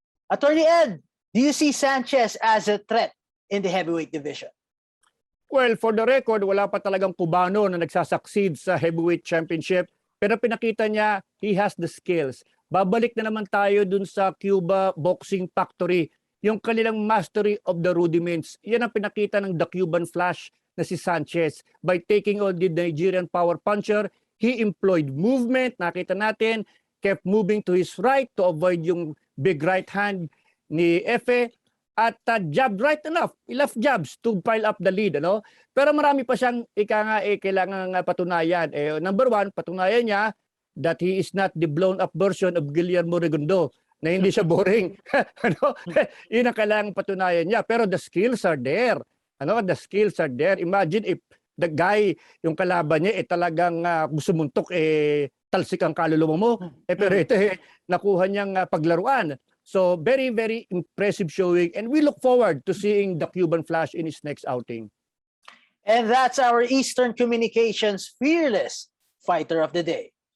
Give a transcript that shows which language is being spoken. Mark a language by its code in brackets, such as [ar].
[en] Attorney Ed, do you see Sanchez as a threat in the heavyweight division? [tl] Well, for the record, wala pa talagang Cubano na nagsasucceed sa heavyweight championship. Pero pinakita niya, [en] he has the skills. [tl] Babalik na naman tayo dun sa Cuba Boxing Factory. Yung kanilang [en] mastery of the rudiments. [tl] Yan ang pinakita ng The Cuban Flash na si Sanchez. [en] By taking on the Nigerian power puncher, he employed movement. [tl] Nakita natin, [en] kept moving to his right to avoid [tl] yung [en] big right hand [tl] ni Efe. [en] At jab right enough jabs to pile up the lead. [tl] Ano? Pero marami pa siyang kailangan patunayan. [en] Number one, [tl] patunayan niya [en] that he is not the blown-up version of Guillermo Regondo, [tl] na hindi siya boring. Ano? Yun ang kailangang patunayan niya. Pero [en] the skills are there. [tl] Ano? [en] The skills are there. Imagine if the guy, [tl] yung kalaban niya, talagang sumuntok, talsik ang kaluluwa mo. Pero ito, nakuha niyang paglaruan. [en] So, very, very impressive showing. And we look forward to seeing the Cuban Flash in his next outing. And that's our Eastern Communications Fearless Fighter of the Day.